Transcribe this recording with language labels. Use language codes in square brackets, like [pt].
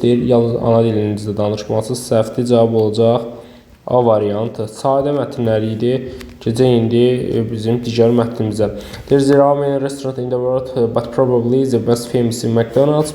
[az] Deyir, yalnız ana dilinizdə danışmalısınız. Səhvdir. Cavab olacaq A variantı. Sadə mətnləri idi. Keçək indi bizim digər mətnimizə. [en] There are many restaurants in the world, but probably the most famous is McDonald's.